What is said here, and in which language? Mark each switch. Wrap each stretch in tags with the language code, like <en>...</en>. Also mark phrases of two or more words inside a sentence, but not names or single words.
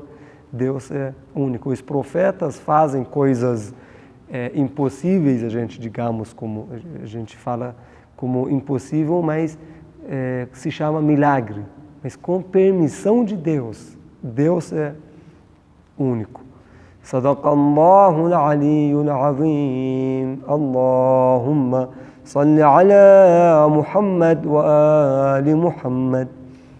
<pt>Deus é único. Os profetas fazem coisas impossíveis, a gente digamos, como a gente fala como impossível, mas se chama milagre. Mas com permissão de Deus. Deus é único.</pt> <ar>صدق الله العلي العظيم اللهم صل على محمد وآل محمد</ar>